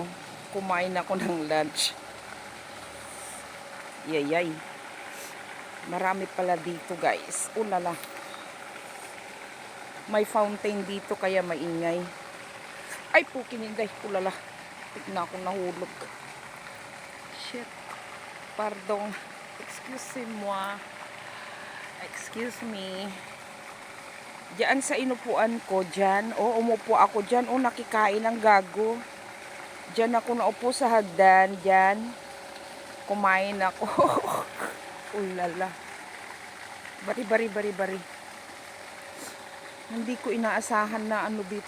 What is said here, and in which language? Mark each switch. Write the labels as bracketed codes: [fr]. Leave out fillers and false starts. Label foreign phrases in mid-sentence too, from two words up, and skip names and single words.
[tl] Kumain ako ng lunch. Yayay. Marami pala dito, guys. Ulala. May fountain dito, kaya maingay. Ay, pukininday. Ulala. Tignan ako nahulog. [en] Shit. Pardon. [fr] Excuse-moi. [en] Excuse me. [tl] Diyan sa inupuan ko, diyan. Oh, umupo ako diyan. Oh, nakikain ng gago. Diyan ako naupo sa hagdan, diyan. Kumain ako. Ulala. Bari, bari, bari, bari. Hindi ko inaasahan na ano dito.